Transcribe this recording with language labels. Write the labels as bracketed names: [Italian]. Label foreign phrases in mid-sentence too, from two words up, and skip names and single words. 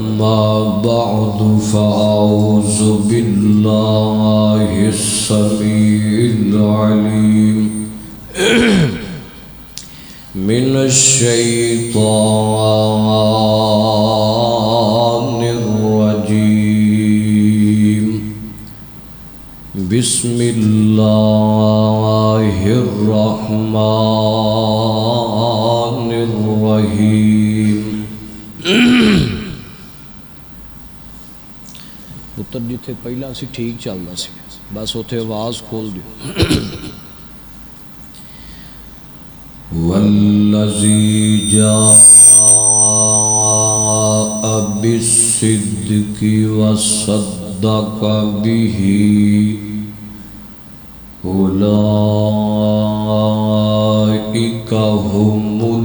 [Arabic] أما بعد فأعوذ بالله السميع العليم من الشيطان الرجيم بسم الله الرحمن الرحيم [Punjabi] پتر جتھے پہلا سی ٹھیک چلنا سی بس اتھے آواز کھول دیو [Arabic] والذی جاء بالصدق وصدق به أولئك هم